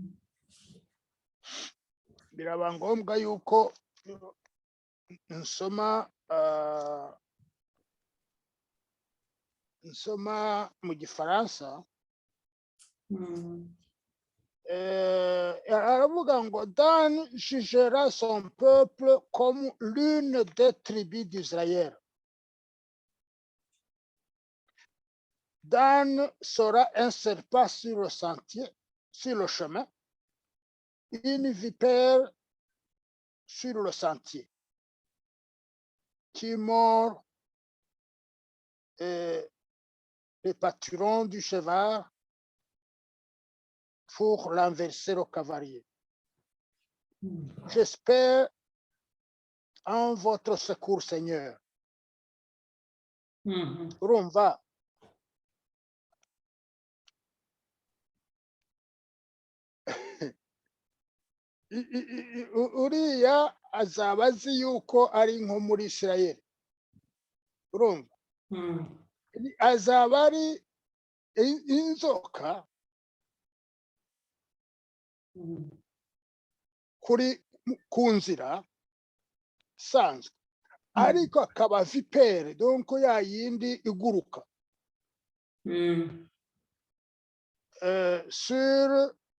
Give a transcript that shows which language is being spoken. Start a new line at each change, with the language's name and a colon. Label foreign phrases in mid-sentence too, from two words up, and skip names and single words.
Kinyarwanda: Biraba ngombwa yuko nsoma mu Gifaransa. Aravuga ngo
French: Dan jugera son peuple comme l'une des tribus d'Israël. Dan sera un serpent sur le sentier, sur le chemin, une vipère sur le sentier, qui mord les pâturons du cheval pour renverser le cavalier. J'espère en votre secours, Seigneur.
Kinyarwanda: Urumva uriya azaba azi yuko ari nko muri Isirayeli. Urumva azaba ari inzoka ku nzira isanzwe, ariko akaba vipere, donc ya yindi iguruka sur